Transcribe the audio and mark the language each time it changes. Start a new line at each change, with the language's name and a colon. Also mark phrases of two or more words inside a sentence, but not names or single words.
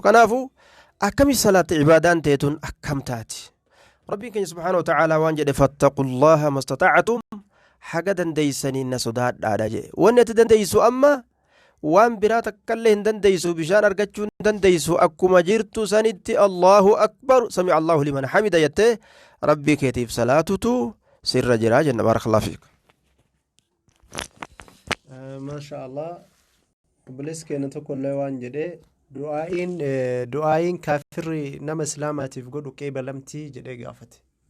Oromo: Kanaafuu akkamitti salaatti ibaadaan teetuun akkam taati? Rabbiin keenya
Arabic: سبحانه وتعالى
Oromo: waan jedhe
Arabic: فاتقوا الله ما استطعتم
Oromo: haga dandeeysanii na sodaadhaadha jedhe. Wanni ati dandeeysu amma waan biraa takkallee hin dandeeysu bishaan argachuu hin dandeeysu akkuma jirtu sanitti
Arabic: الله أكبر سمع الله لمن حمده
Oromo: jettee rabbii keetiif salaatutu sirra jira jenna.
Arabic: بارك الله فيك.
Oromo: Maashaallah obboleessi keenya tokko illee waan jedhee du'aa'iin kaafirri nama islaamaatiif godhu qeebalamtii jedhee gaafate.